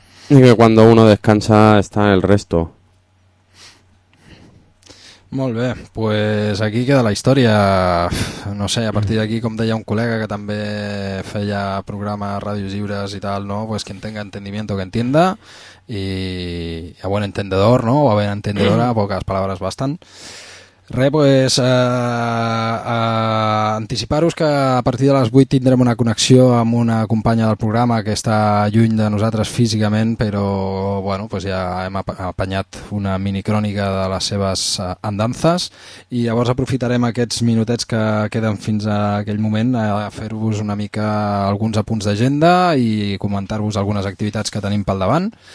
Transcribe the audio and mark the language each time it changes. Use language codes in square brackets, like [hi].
[es] Y que cuando uno descansa está el resto. [ca] Molt bé, pues aquí queda la història. No sé, a partir d'aquí, com deia un col·lega que també feia programes, ràdios lliures i tal, no? [es] Pues quien tenga entendimiento que entienda, y a buen entendedor, no? O a buena entendedora, pocas palabras bastan. [ca] Re, pues anticipar-vos que a partir de les 8 tindrem una connexió amb una companya del programa que està lluny de nosaltres físicament, però bueno, pues ja hem apanyat una minicrònica de les seves andances, i llavors aprofitarem aquests minutets que queden fins a aquell moment a fer-vos una mica alguns apunts d'agenda i comentar-vos algunes activitats que tenim pel davant.